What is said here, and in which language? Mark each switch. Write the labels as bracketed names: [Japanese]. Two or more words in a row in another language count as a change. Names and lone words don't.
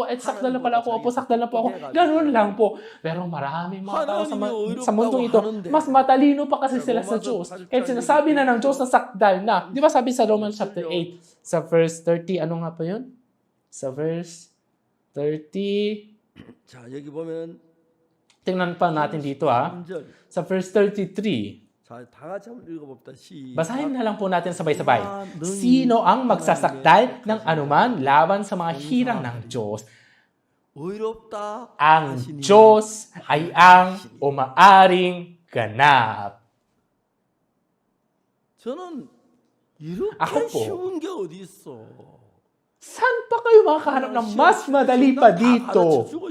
[Filipino] Sakdal na pala ako. Opo, sakdal na po ako. Gano'n lang po. Pero marami mga tao sa mundong ito, mas matalino pa kasi sila sa Diyos. Kaya sinasabi na ng Diyos na sakdal na. Di ba sabi sa Romans chapter 8, sa verse 30, ano nga pa yun? Sa verse 30, [Korean] 자, 여기 보면 [Filipino] tingnan pa natin dito sa verse 33. [Korean] 자, 다 같이 한번 읽어봅시다. [Filipino] Basahin na lang po natin sabay-sabay. Sino ang magsasakdal ng anuman laban sa mga hirang ng Diyos? Ang Diyos ay ang umaaring ganap. Ako po, saan pa kayo makakahanap ng mas madali pa dito?